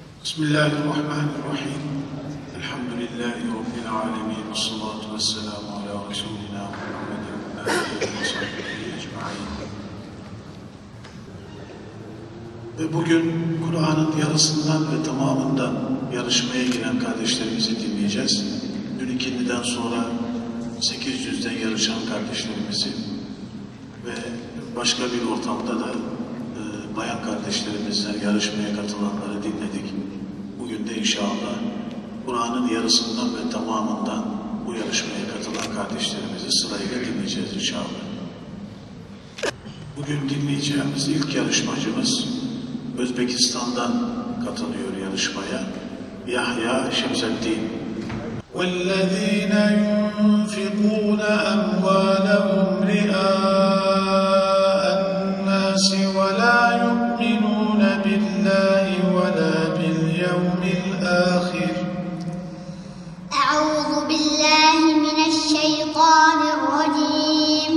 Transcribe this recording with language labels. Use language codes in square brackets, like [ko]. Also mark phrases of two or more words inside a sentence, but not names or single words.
[ar] بسم الله الرحمن الرحيم الحمد لله رب العالمين والصلاة والسلام على رسولنا محمد وآله وصحبه أجمعين. [tr] Ve bugün Kur'an'ın yarısından ve tamamından yarışmaya giren kardeşlerimizi dinleyeceğiz. Dün ikindiden sonra 800'den yarışan kardeşlerimizi ve başka bir ortamda da bayan kardeşlerimizden yarışmaya katılanları dinledik. Bugün de inşallah Kur'an'ın yarısından ve tamamından bu yarışmaya katılan kardeşlerimizi sırayla dinleyeceğiz inşallah. Bugün dinleyeceğimiz ilk yarışmacımız Özbekistan'dan katılıyor yarışmaya. Yahya Şemseddin. [ar] وَالَّذ۪ينَ يُنْفِقُونَ أَمْوَالَهُمْ رِئَاءَ النَّاسِ وَلَا يُؤْمِنُونَ بِاللّٰهِ وَلَا بِالْيَوْمِ الْآخِرِ. أعوذ بالله من الشيطان الرجيم.